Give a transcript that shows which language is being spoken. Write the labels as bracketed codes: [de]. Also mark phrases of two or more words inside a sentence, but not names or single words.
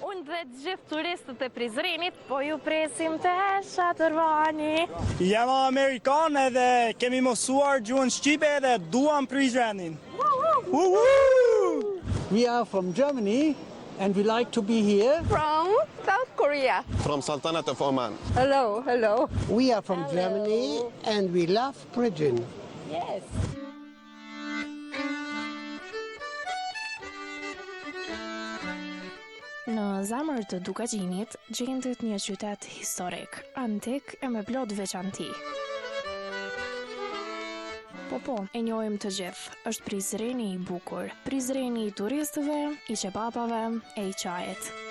[sq] Unë dhe gjithë turistët e Prizrenit, po ju presim të Shatërvani. Jam Amerikan edhe kemi mësuar gjuhën shqipe edhe duam Prizrenin. [en] We are from Germany and we like to be here. From South Korea. From Sultanate of Oman. Hello, hello. We are from Germany and we love Prizren. Yes. [sq] Në zemër të Dukaqinit gjendet një qytet historik, antik e me plot veçanti. Po, e njohim të gjithë, është Prizreni i bukur, Prizreni i turistëve, i qepapave e i qajet.